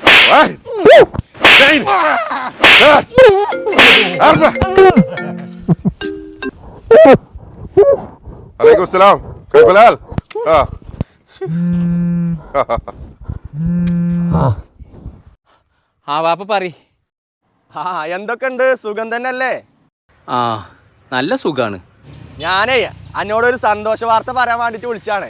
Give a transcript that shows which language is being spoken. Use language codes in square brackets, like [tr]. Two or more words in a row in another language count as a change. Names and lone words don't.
[ar] واحد اثنين ثلاث أربعة. عليكم السلام كيف الحال؟ [ml] ആ വാപ്പ പറ. എന്തൊക്കെയുണ്ട്? സുഖം തന്നെയല്ലേ? ആ നല്ല സുഖാണ്. ഞാനേ എന്നോടൊരു സന്തോഷ വാർത്ത പറയാൻ വേണ്ടിട്ട് വിളിച്ചാണ്.